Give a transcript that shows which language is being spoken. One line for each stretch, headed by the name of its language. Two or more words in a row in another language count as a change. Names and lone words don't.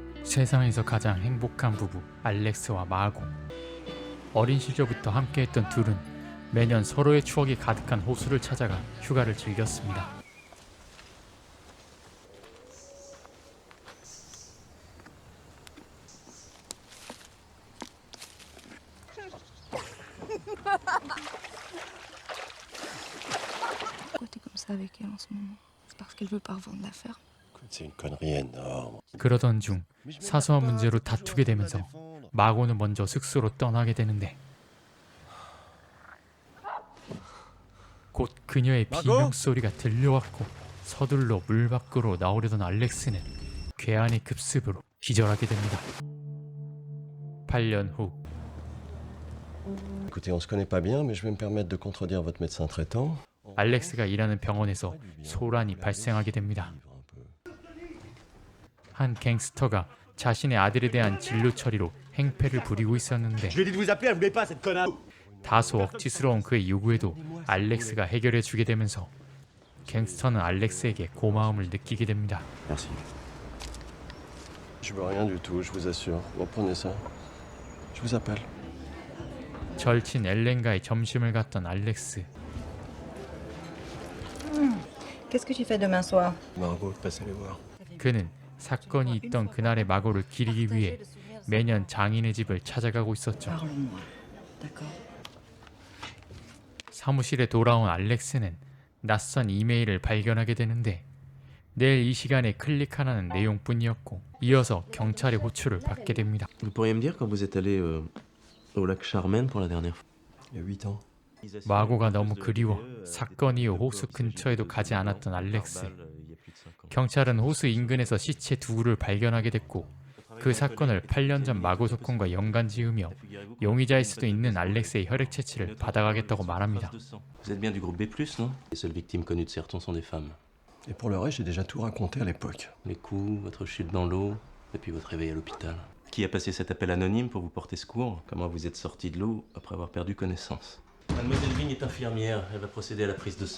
Korean: 세상에서 가장 행복한 부부 알렉스와 마고. 어린 시절부터 함께했던 둘은 매년 서로의 추억이 가득한 호수를 찾아가 휴가를 즐겼습니다.
French: Pourquoi t'es comme ça avec elle en ce moment? C'est parce qu'elle veut pas revendre l'affaire? C'est une connerie énorme.
Korean: 그러던 중 사소한 문제로 다투게 되면서 마고는 먼저 숙소로 떠나게 되는데, 곧 그녀의 비명소리가 들려왔고 서둘러 물 밖으로 나오려던 알렉스는 괴한의 급습으로 기절하게 됩니다. 8년 후
French: Écoutez, on se connaît pas bien, mais je vais me permettre de contredire votre médecin traitant.
Korean: 알렉스가 일하는 병원에서 소란이 발생하게 됩니다. 한 갱스터가 자신의 아들에 대한 진료 처리로 행패를 부리고 있었는데,
French: Je lui ai dit de vous appeler, elle voulait pas cette connasse.
Korean: 다소 억지스러운 그의 요구에도 알렉스가 해결해 주게 되면서 갱스터는 알렉스에게 고마움을 느끼게 됩니다.
French: Merci. Je veux rien du tout, je vous assure. Reprenez ça. Je vous appelle.
Korean: 절친 엘렌과의 점심을 갔던 알렉스.
French: Qu'est-ce que tu fais demain soir? Margot, passez les voir.
Korean: 그는 사건이 있던 그날의 마고를 기리기 위해 매년 장인의 집을 찾아가고 있었죠.
French: Parle-moi. D'accord.
Korean: 사무실에 돌아온 알렉스는 낯선 이메일을 발견하게 되는데, 내일 이 시간에 클릭하라는 내용뿐이었고, 이어서 경찰의 호출을 받게 됩니다.
French: Vous pourriez me dire quand vous êtes allé au lac Charmaine pour la dernière fois? Il y a 8 ans.
Korean: 마고가 너무 그리워 사건 이후 호수 근처에도 가지 않았던 알렉스. 경찰은 호수 인근에서 시체 두 구를 발견하게 됐고, 그 사건을 8년 전 마고 사건과 연관 지으며 용의자일 수도 있는 알렉스의 혈액 채취를 받아가겠다고 말합니다.
French: Vous êtes bien du groupe B+, non? Les seules victimes connues de Serton sont des femmes. Et pour le reste, j'ai déjà tout raconté à l'époque. Les coups, votre chute dans l'eau, et puis votre réveil à l'hôpital. Qui a passé cet appel anonyme pour vous porter secours? Comment vous êtes sorti de l'eau après avoir perdu connaissance? Mademoiselle Vigne est infirmière, elle va procéder à la prise de sang.